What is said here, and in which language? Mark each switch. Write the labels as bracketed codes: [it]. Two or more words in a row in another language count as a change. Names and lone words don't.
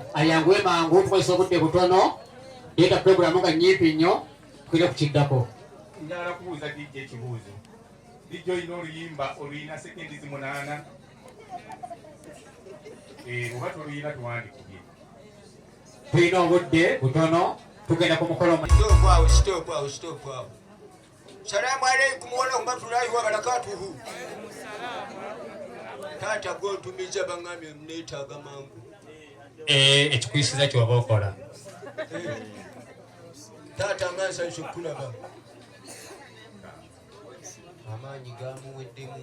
[lg] Ayanguwe mangu tukozesa obudde butono. Leeta pulogulaamu nga nnyimpi nnyo tugende kukiddako. Njagala kubuuza DJ ekibuuzo. DJ olina oluyimba oluyina sekendi 8. Oba toluyina tuwandikire. Tulina obudde butono tugenda ku mukolo. Stop awo. [ar] Salamu alaikum wa rahmatullahi wa barakatuhu. [lg] Taata gontumiza bangambye neetaaga mangu. Ekikuyisiza kyoba okola. Taata nga nsanyusa okulaba. Amaanyi gamuweddemu.